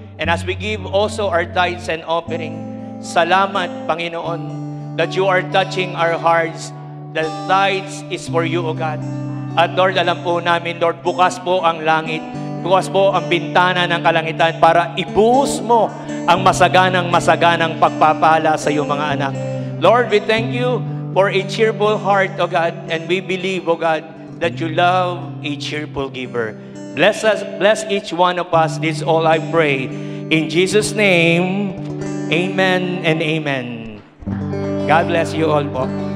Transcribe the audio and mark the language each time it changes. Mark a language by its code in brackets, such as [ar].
[en] And as we give also our tithes and offering, salamat, Panginoon, that you are touching our hearts. The tithes is for you, O God. [tl] At Lord, alam po namin, Lord, bukas po ang langit. Bukas po ang bintana ng kalangitan para ibuhos mo ang masaganang pagpapala sa iyong mga anak. [en] Lord, we thank you for a cheerful heart, O God, and we believe, O God, that you love a cheerful giver. Bless us, bless each one of us. This all I pray. In Jesus' name, amen and amen. God bless you all po.